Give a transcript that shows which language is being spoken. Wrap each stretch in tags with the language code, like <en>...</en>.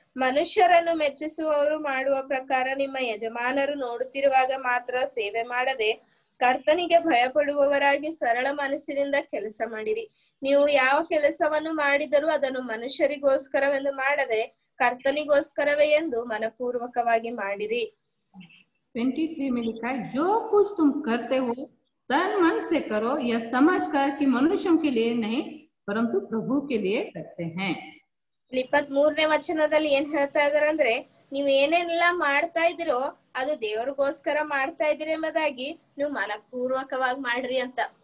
<kn>ಮನುಷ್ಯರನ್ನು ಮೆಚ್ಚಿಸುವವರು ಮಾಡುವ ಪ್ರಕಾರ ನಿಮ್ಮ ಯಜಮಾನರು ನೋಡುತ್ತಿರುವಾಗ ಮಾತ್ರ ಸೇವೆ ಮಾಡದೆ ಕರ್ತನಿಗೆ ಭಯಪಡುವವರಾಗಿ ಸರಳ ಮನಸ್ಸಿನಿಂದ ಕೆಲಸ ಮಾಡಿರಿ. ನೀವು ಯಾವ ಕೆಲಸವನ್ನು ಮಾಡಿದರೂ ಅದನ್ನು ಮನುಷ್ಯರಿಗೋಸ್ಕರವೆಂದು ಮಾಡದೆ ಕರ್ತನಿಗೋಸ್ಕರವೇ ಎಂದು ಮನಪೂರ್ವಕವಾಗಿ ಮಾಡಿರಿ.</kn> <hi>23 में लिखा है, जो कुछ तुम करते हो तन मन से करो, यह समझकर कि मनुष्यों के लिए नहीं परंतु प्रभु के लिए करते हैं।</hi> <kn>23ನೇ ವಚನದಲ್ಲಿ ಏನ್ ಹೇಳ್ತಾ ಇದಾರೆ ಅಂದ್ರೆ, ನೀವ್ ಏನೇನೆಲ್ಲ ಮಾಡ್ತಾ ಇದಿರೋ ಅದು ದೇವರಿಗೋಸ್ಕರ ಮಾಡ್ತಾ ಇದ್ದೀರಿ ಎಂಬುದಾಗಿ ನೀವು ಮನಪೂರ್ವಕವಾಗಿ ಮಾಡ್ರಿ ಅಂತ.</kn>